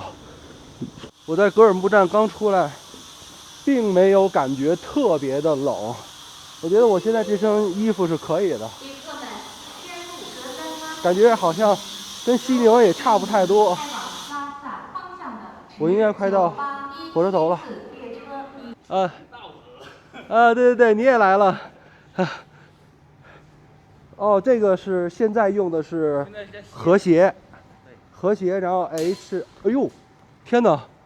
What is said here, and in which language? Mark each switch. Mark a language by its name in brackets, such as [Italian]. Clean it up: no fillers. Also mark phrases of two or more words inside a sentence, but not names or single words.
[Chinese] 我在格尔木站刚出来，并没有感觉特別的冷。我覺得我現在這身衣服是可以的，感覺好像跟西寧也差不太多。我應該快到火車頭了。對對對，你也來了。哦，這個是現在用的是和諧，然後 H， 哎呦，天哪！